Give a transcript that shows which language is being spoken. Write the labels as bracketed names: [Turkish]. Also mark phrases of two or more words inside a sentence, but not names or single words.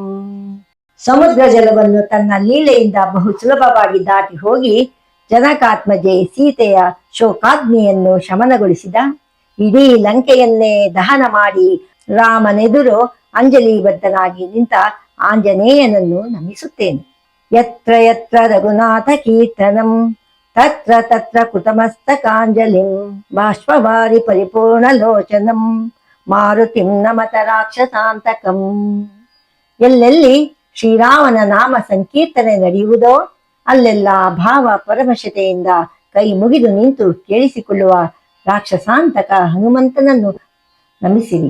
[Kannada] ಸಮುದ್ರ ಜಲವನ್ನು ತನ್ನ ಲೀಲೆಯಿಂದ ಬಹು ಸುಲಭವಾಗಿ ದಾಟಿ ಹೋಗಿ ಜನಕಾತ್ಮಜೆ ಸೀತೆಯ ಶೋಕಾಗ್ನಿಯನ್ನು ಶಮನಗೊಳಿಸಿದ. ಇಡೀ ಲಂಕೆಯನ್ನೇ ದಹನ ಮಾಡಿ ರಾಮನೆದುರು ಅಂಜಲಿಬದ್ಧನಾಗಿ ನಿಂತ ಆಂಜನೇಯನನ್ನು ನಮಿಸುತ್ತೇನೆ. [Sanskrit] ಯತ್ರ ಯತ್ರ ರಘುನಾಥ ಕೀರ್ತನಂ ತತ್ರ ತತ್ರ ಕೃತಮಸ್ತಕಾಂಜಲಿಂ ಬಾಷ್ಪವಾರಿ ಪರಿಪೂರ್ಣಲೋಚನಂ ಮಾರುತಿಂ ನಮತ ರಾಕ್ಷಸಾಂತಕಂ. [Kannada] ಎಲ್ಲೆಲ್ಲಿ ಶ್ರೀರಾಮನ ನಾಮ ಸಂಕೀರ್ತನೆ ನಡೆಯುವುದೋ ಅಲ್ಲೆಲ್ಲ ಭಾವ ಪರವಶತೆಯಿಂದ ಕೈ ಮುಗಿದು ನಿಂತು ಕೇಳಿಸಿಕೊಳ್ಳುವ ರಾಕ್ಷಸಾಂತಕ ಹನುಮಂತನನ್ನು ನಮಿಸಿರಿ.